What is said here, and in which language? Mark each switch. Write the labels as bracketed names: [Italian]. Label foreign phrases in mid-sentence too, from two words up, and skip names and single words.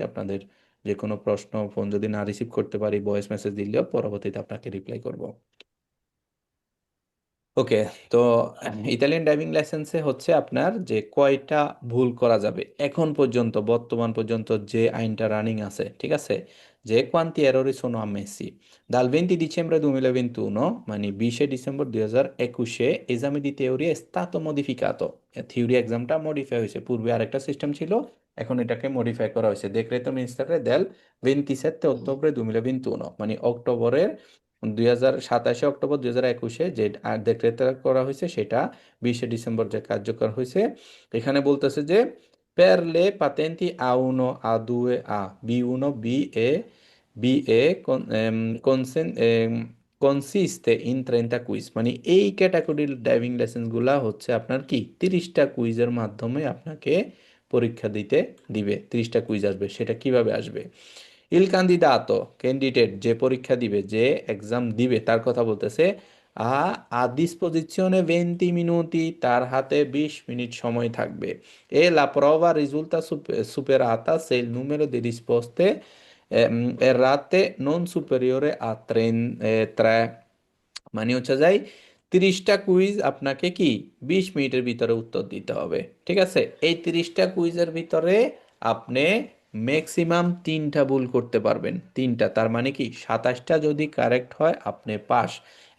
[Bangla] আপনাদের যে কোনো প্রশ্ন, ফোন যদি না রিসিভ করতে পারি, ভয়েস মেসেজ দিলেও পরবর্তীতে আপনাকে রিপ্লাই করব। ওকে, তো ইতালিয়ান [English] driving licenseে [Bangla] হচ্ছে আপনার যে কয়টা ভুল করা যাবে এখন পর্যন্ত, বর্তমান পর্যন্ত যে আইনটা রানিং আছে, ঠিক আছে, যে [Italian] quanti errori sono ammessi dal 20 dicembre 2021, [Bangla] মানে 20 ডিসেম্বর 2021, [Italian] esame di teoria è stato modificato। [English] theory examটা [Bangla] মডিফাই হয়েছে, পূর্বে আরেকটা সিস্টেম ছিল, এখন এটাকে মডিফাই করা হয়েছে। [Italian] decreto ministeriale del 27 ottobre 2021, [Bangla] মানে অক্টোবরের 27 অক্টোবর 2021 যে দেখরেটা করা হয়েছে, সেটা 20 ডিসেম্বর যে কার্যকর হয়েছে। এখানে বলতেছে যে [Italian] per le patenti A1 A2 A B1 BE BE consiste in 30 [Bangla] কুইজ, মানে এই ক্যাটাগরির [English] driving license [Bangla] গুলা হচ্ছে আপনার কি 30টা কুইজের মাধ্যমে আপনাকে পরীক্ষা দিতে দিবে। 30টা কুইজ আসবে, সেটা কিভাবে আসবে? [Italian] il candidato, [Bangla] ক্যান্ডিডেট যে পরীক্ষা দিবে, যে এক্সাম দিবে, তার কথা বলতেছে। [Italian] a disposizione 20 minuti, [Bangla] তার হাতে 20 মিনিট সময় থাকবে। [Italian] la prova risulta superata se il numero di risposte errate non superiore a 3, [Bangla] মানে হচ্ছে যাই 30টা কুইজ আপনাকে কি 20 মিনিটের ভিতরে উত্তর দিতে হবে। ঠিক আছে, এই 30টা কুইজের ভিতরে আপনি ম্যাক্সিমাম 3টা ভুল করতে পারবেন। 3টা, তার মানে কি 27টা যদি কারেক্ট হয় আপনি পাস।